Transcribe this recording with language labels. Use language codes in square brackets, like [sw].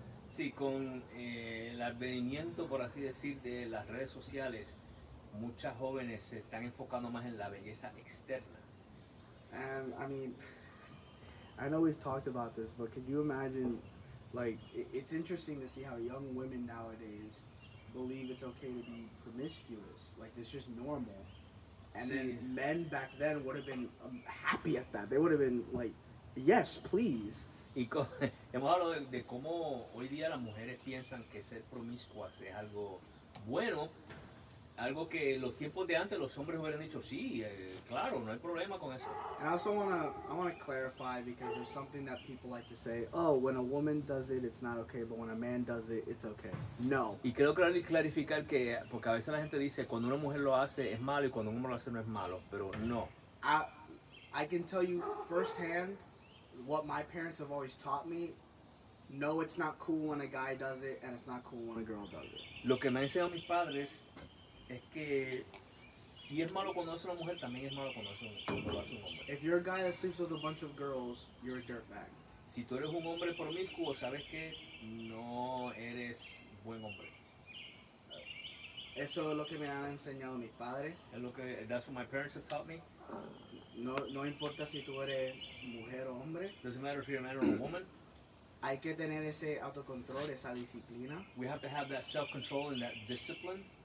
[es] Sí, con el advenimiento, por así decir, de las redes sociales, muchas jóvenes se están enfocando más en la belleza externa. [en] And I mean, I know we've talked about this, but could you imagine, like, it's interesting to see how young women nowadays believe it's okay to be promiscuous. Like, it's just normal. And then men back then would have been happy at that. They would have been like, yes, please. [es] Y hemos hablado de cómo hoy día las mujeres piensan que ser promiscuas es algo bueno, algo que en los tiempos de antes los hombres hubieran dicho, sí, claro, no hay problema con eso. [en] And I also wanna clarify because there's something that people like to say. Oh, when a woman does it, it's not okay, but when a man does it, it's okay. No. [es] Y creo que clarificar que, porque a veces la gente dice, cuando una mujer lo hace es malo y cuando un hombre lo hace no es malo, pero no. [en] I can tell you firsthand what my parents have always taught me. No, it's not cool when a guy does it, and it's not cool when a girl does it. [es] Lo que me han enseñado mis padres es que si es malo cuando hace una mujer, también es malo cuando lo hace un hombre. [en] If you're a guy that sleeps with a bunch of girls, you're a dirtbag. [es] Si tú eres un hombre promiscuo, sabes que no eres buen hombre. Eso es lo que me han enseñado mis padres. Es lo que, [en] that's what my parents have taught me. [es] No importa si tú eres mujer o hombre. [en] Doesn't matter if you're a man or a woman. [es] Hay que tener ese autocontrol, esa disciplina. [en] We have to have that self-control and that discipline.